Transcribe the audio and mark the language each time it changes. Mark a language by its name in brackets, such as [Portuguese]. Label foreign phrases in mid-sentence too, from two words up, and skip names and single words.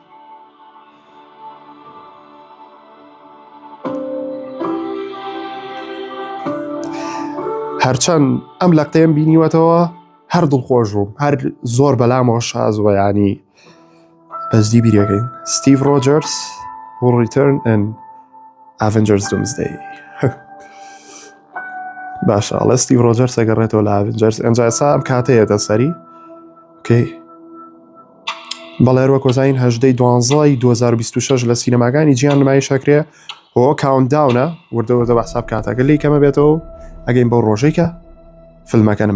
[Central Kurdish] هەرچەند ئەم لەقتەیەم بینیوەتەوە هەر دڵخۆش بووم، هەر زۆر بەلامەوە شازوە، ینی بەزدی بیرەکەین ستیڤ ڕۆجەرس [English] will return in Avengers Doomsday. [Central Kurdish] باشە ئەڵێ ستیڤ ڕۆجەرس ئەگەڕێتەوە لە ئاڤنجەرس. ئەنجا ئێستا ئەم کاتەیەتە سەری ئۆکەی. بەڵێ هەروە کۆزانین 18/12 2026 لە سینەماکانی جیهان نمایشەکرێ. ئەوە کاونتداونە، وردەوەرە بە حساب کاتەکە لی کەمە بێتەوە ئەگەین بەو ڕۆژەی کە فیلمەکە نمایشەکرێ.